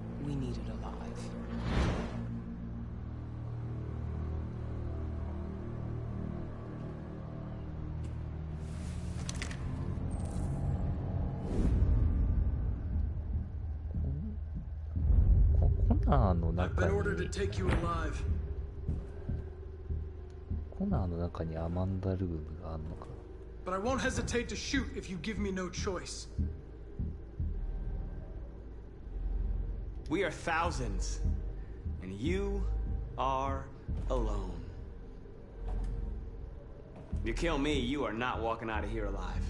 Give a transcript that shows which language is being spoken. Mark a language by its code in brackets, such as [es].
[en] we needed alive. I've been ordered to take you alive. [ja] コナーの中にアマンダルームがあるのか。 [en] But I won't hesitate to shoot if you give me no choice. We are thousands, and you are alone. If you kill me, you are not walking out of here alive.